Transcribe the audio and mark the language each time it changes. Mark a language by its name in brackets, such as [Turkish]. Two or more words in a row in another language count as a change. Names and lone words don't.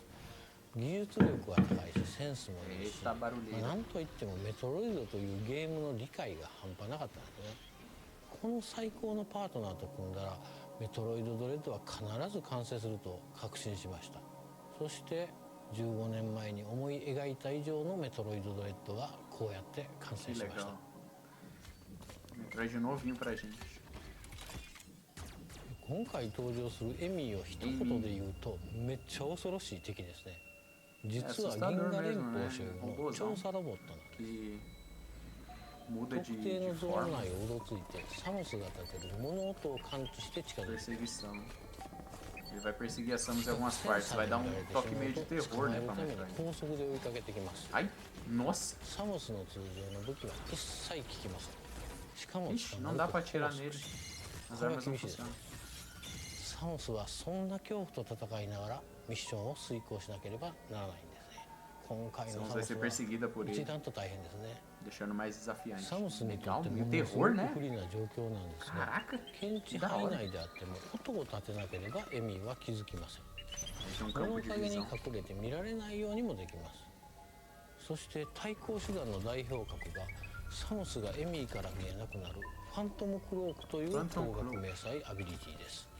[Japanese] 技術力は高いしセンスもいいし、なんといってもメトロイドというゲームの理解が半端なかったんですね。この最高のパートナーと組んだらメトロイドドレッドは必ず完成すると確信しました。そして15年前に思い描いた以上のメトロイドドレッドがこうやって完成しました。 [Portuguese] Metroid novinho pra gente. [Japanese] 今回登場するエミーを一言で言うとめっちゃ恐ろしい敵ですね。実は銀河連邦所有の調査ロボットなんです。特定のゾーン内をうろついてサムスが立てる物音を感知して近づいています。 [Portuguese] Ele vai perseguir a Samus em algumas partes, vai dar toque meio de terror, né, pra Metroid. [Japanese] 高速で追いかけてきます。 [Portuguese] Ai, nossa! [Japanese] サムスの通常の武器は一切効きません。しかも [Portuguese] Ixi, não dá pra atirar nele. As armas não funcionam. [Japanese] サムスはそんな恐怖と戦いながらミッションを遂行しなければならないんですね。今回のサムスは一段と大変ですね。 [Portuguese] Deixando mais desafiante. [Japanese] サムスにとってものすごく不利な状況なんですが、検知範囲内であっても音を立てなければエミーは気づきません。物陰に隠れて見られないようにもできます。そして対抗手段の代表格がサムスがエミーから見えなくなるファントムクロークという高額迷彩アビリティです。